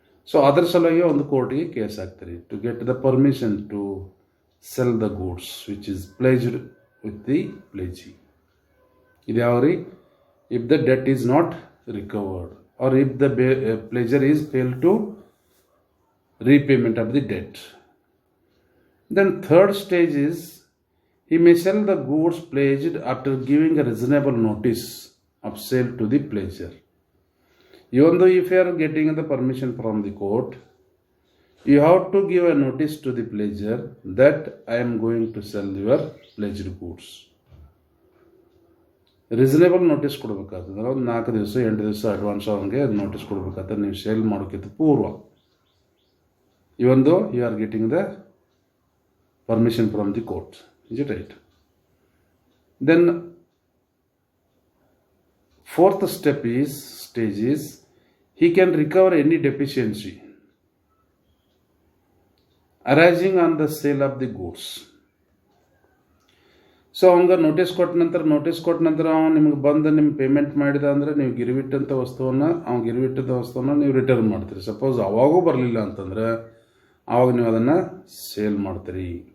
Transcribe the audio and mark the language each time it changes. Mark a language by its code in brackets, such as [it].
[kn] So ಅದರ ಸಲುವಾಗಿ ಒಂದು ಕೋರ್ಟಿಗೆ ಕೇಸ್ ಹಾಕ್ತೀರಿ [en] To get the permission to sell the goods which is pledged with the pledgee. [kn] ಇದು ಯಾವ ರೀ? [en] If the debt is not recovered or if the pledger is fail to repayment of the debt. Then third stage is he may sell the goods pledged after giving a reasonable notice of sale to the pledger. Even though if you are getting the permission from the court, you have to give a notice to the pledger that I am going to sell your pledged goods. [kn] Reasonable notice ಕೊಡಬೇಕಾಗ್ತದೆ. ಒಂದು 4 ದಿವಸ 8 ದಿವಸ advance ಅವನಿಗೆ notice ಕೊಡಬೇಕಾಗ್ತದೆ ನೀವು sale ಮಾಡೋಕ್ಕಿಂತ ಪೂರ್ವ. [en] Even though you are getting the permission from the court. Is it right? Then fourth stage is he can recover any deficiency arising on the sale of the goods. [kn] So ಅವಂಗೆ notice ಕೊಟ್ಟ ನಂತರ ಅವನು ನಿಮ್ಗೆ ಬಂದು ನಿಮ್ಮ payment ಮಾಡಿದ ಅಂದರೆ ನೀವು ಗಿರಿವಿಟ್ಟಂಥ ವಸ್ತುವನ್ನು ನೀವು ರಿಟರ್ನ್ ಮಾಡ್ತೀರಿ. ಸಪೋಸ್ ಅವಾಗೂ ಬರಲಿಲ್ಲ ಅಂತಂದ್ರೆ ಆವಾಗ ನೀವು ಅದನ್ನು ಸೇಲ್ ಮಾಡ್ತೀರಿ.